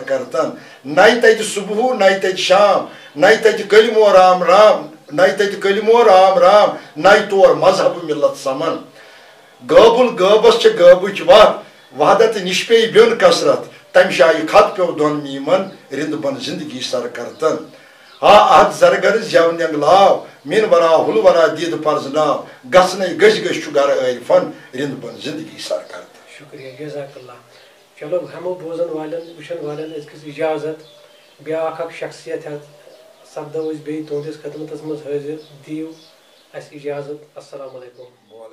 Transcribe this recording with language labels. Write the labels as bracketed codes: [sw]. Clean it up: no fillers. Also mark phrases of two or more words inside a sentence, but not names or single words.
[ks] کرتن نَے تتہِ صُبحوٗ نَے تتہِ شام نَے تتہِ کلمو رام رام نَے تتہِ کلمو رام رام نَے تور مذہب مِلت سمن غٲبُل غٲبس چھِ غٲبٕچ وتھ وحدت نِش پیٚیہِ بیوٚن کثرت تمہِ جایہِ خط پیوٚو دۄن میٖمن رِنٛد بن زندگی سر کرتن ہا اتھ زرگر زٮ۪و نٮ۪نٛگلاو مِن ورا ہُل ورا دیٖدٕ پرزناو گژھنَے گٔژھۍ گٔژھۍ چھُ گرٕ عٲرفن رِنٛد بن زندگی سر کرتن شُکریہ [ar] جزاک اللہ [ks] چلو ہمو بوزن والٮ۪ن وٕچھن والٮ۪ن أزکِس اِجازت بیٛاکھ اکھ شخصیت سپدو أسۍ بیٚیہِ تُہنٛدِس خدمتس منٛز حٲضِر دِیِو اَسہِ اِجازت [ar] السلام علیکُم